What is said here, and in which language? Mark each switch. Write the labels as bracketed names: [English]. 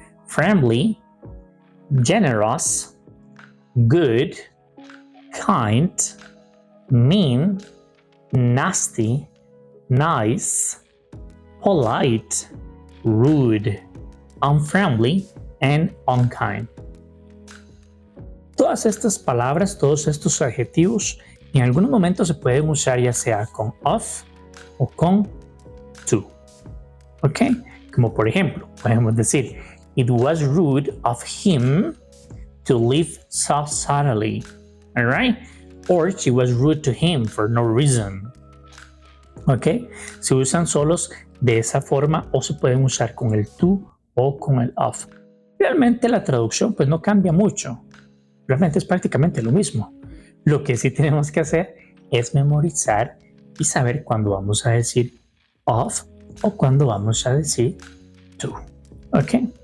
[English] Friendly, generous, good, kind, mean, nasty, nice, polite, rude, unfriendly, and unkind. [Spanish] Todas estas palabras, todos estos adjetivos, en algunos momentos se pueden usar ya sea con of o con to. ¿Ok? Como por ejemplo, podemos decir, [English] it was rude of him to leave so suddenly. Alright? Or she was rude to him for no reason. ¿Ok? [Spanish] Se usan solos de esa forma o se pueden usar con el to o con el of. Realmente la traducción pues no cambia mucho. Realmente es prácticamente lo mismo. Lo que sí tenemos que hacer es memorizar y saber cuándo vamos a decir of o cuándo vamos a decir to. ¿Ok?